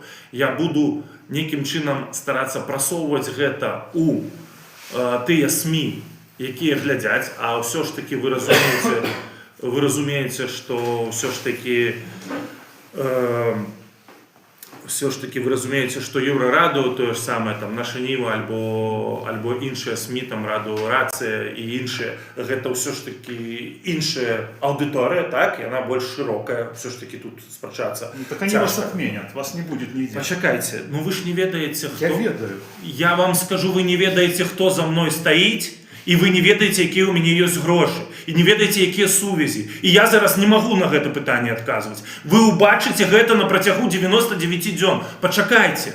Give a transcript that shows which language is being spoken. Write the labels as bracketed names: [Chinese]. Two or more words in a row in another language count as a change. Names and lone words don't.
[Belarusian] Я буду нейкім чынам старацца прасоўваць гэта у тыя СМІ, якія глядзяць, а ўсё ж таки вы разумееце, што ўсё ж таки вы разумееце, што Еўрараду, тое ж самае, там, Наша Ніва, альбо іншыя СМІ, там, Раду Рацыя і іншыя, гэта ўсё ж таки іншая аўдыторыя, так, яна больш шырокая, ўсё ж таки тут спрачацца. Ну, [Russian] так они вас отменят, вас не будет нигде. [Belarusian] Пачакайце, ну вы ж не ведаеце, хто... Я ведаю. Я вам скажу, вы не ведаеце, хто за мной стаіць, і вы не ведаеце, якія ў мяне ёсць грошы, і не ведаеце, якія сувязі. І я зараз не магу на гэта пытанне адказваць. Вы ўбачыце гэта на працягу 99 дзён. Пачакайце.